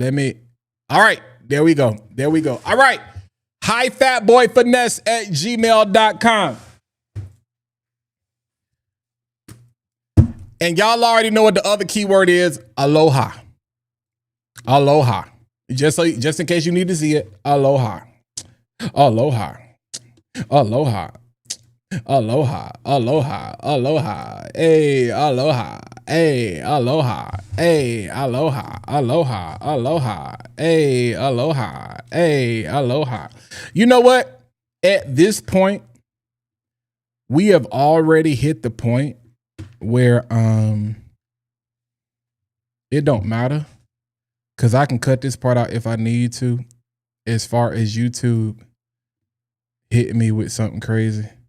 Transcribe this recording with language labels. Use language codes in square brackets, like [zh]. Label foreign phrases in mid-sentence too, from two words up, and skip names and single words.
[en] All right, there we go. All right. highfatboyfinesse@gmail.com. And y'all already know what the other keyword is. Aloha. Aloha. Just in case you need to see it. Aloha. Aloha. Aloha. Aloha. Aloha. Aloha. Hey, aloha. Hey, aloha. Hey, aloha. Aloha. Aloha. Hey, aloha. Hey, aloha. You know what? At this point, we have already hit the point where it don't matter, because I can cut this part out if I need to, as far as YouTube hitting me with something crazy.